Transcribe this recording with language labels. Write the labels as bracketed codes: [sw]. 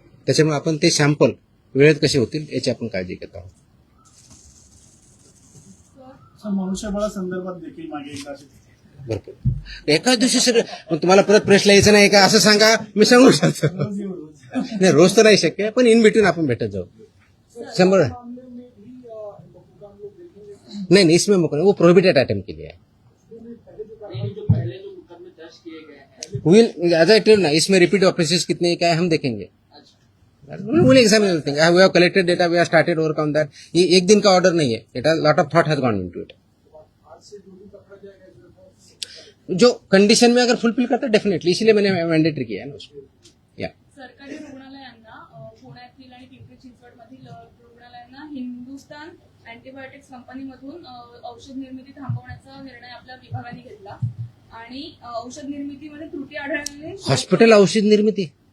[mr] त्याच्यामुळे आपण ते सॅम्पल वेळेत कसे होतील याची आपण काळजी घेत आहोत. मनुष्यबळासंदर्भात देखील मागे एकदा भरपूर एकाच दिवशी सगळं तुम्हाला परत प्रश्न यायचं नाही का असं सांगा, मी सांगू शकतो. नाही, रोज तर नाही शक्य, पण इन बिटवीन आपण भेटत जाऊ. [hi] 100 नहीं इसमें वो प्रोहिबिटेड आइटम के लिए है. [en] will as I tell ना, [hi] इसमें रिपीट ऑफिसेस कितने हैं, क्या है, हम देखेंगे. [en] Will examine everything. We have collected data, we have started work on that. [hi] ये एक दिन का ऑर्डर नहीं है. [en] It has lot of thought has gone into it. [hi] जो कंडीशन में अगर फुलफिल करता है डेफिनेटली, इसलिए मैंने मैंडेटरी किया है ना उसको. [mr] या सरकारी रुग्णालयांना पुण्यातील आणि पिंपरी चिंचवडमधील रुग्णालयांना हिंदुस्थान अँटीबायोटिक्स कंपनीमधून औषध निर्मिती थांबवण्याचा निर्णय आपल्या विभागाने घेतला आणि औषध निर्मितीमध्ये त्रुटी आढळल्याने हॉस्पिटल औषध निर्मिती.